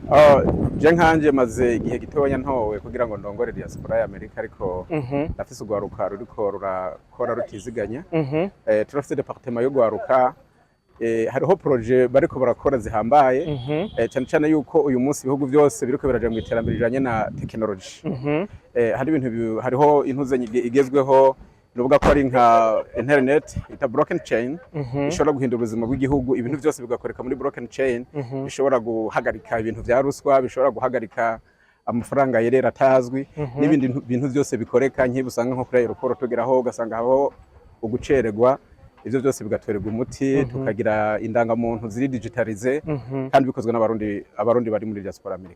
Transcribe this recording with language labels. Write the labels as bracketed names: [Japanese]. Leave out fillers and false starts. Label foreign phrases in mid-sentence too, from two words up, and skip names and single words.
[Rundi] je nkanje maze igihe gitoya ntowe kugira ngo ndongore diaspora ya Amerika ariko nafise ugwaruka ruriko rurakora rutiziganya turafise departement yo gwaruka hariho projet bariko barakora zihambaye cyane cyane yuko uyu munsi ibihugu byose biriko biraje mu iterambere rijanye na technology hari ibintu hariho intuze igezweho nuvuga ko ari nka internet ita [English] broken chain [Rundi] ishobora guhindura ubuzima bw'igihugu ibintu byose bigakoreka muri [English] broken chain [Rundi] bishobora guhagarika ibintu vya ruswa bishobora guhagarika amafaranga yerera atazwi n'ibindi bintu byose bikoreka nk'ibusanga nko kuri aeroport tugeraho ugasanga haho ugucererwa ivyo byose bigatorerwa umuti tukagira indangamuntu ziri digitalize kandi bikozwe n'abarundi bari muri diaspora Amerika